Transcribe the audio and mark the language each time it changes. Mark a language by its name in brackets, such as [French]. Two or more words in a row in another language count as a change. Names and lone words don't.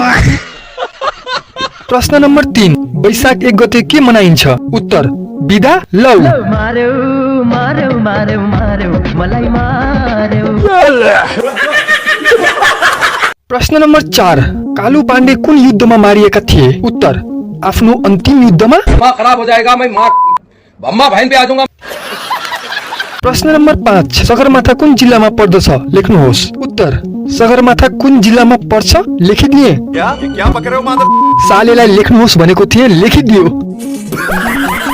[Nepali] प्रश्न नम्बर 3, वैशाख 1 गते के मनाइन्छ? उत्तर, बिदा लौ। प्रश्न नम्बर 4, कालु पाण्डे कुन युद्धमा मारिएका थिए? उत्तर, आफ्नो अन्तिम युद्धमा। [Hindi] खराब हो जाएगा, मैं भम्मा बहन पे आ जाऊंगा। [Nepali] प्रश्न नम्बर 5, सगरमाथा कुन जिल्लामा पर्दछ? लेख्नुहोस्। उत्तर, सगरमाथा कुन जिल्लामा पर्छ? लेखिदिए। [Hindi] क्या बक रहे हो मादर? [Nepali] सालेलाई लेख्नुहोस् भनेको थिए, लेखिदियो।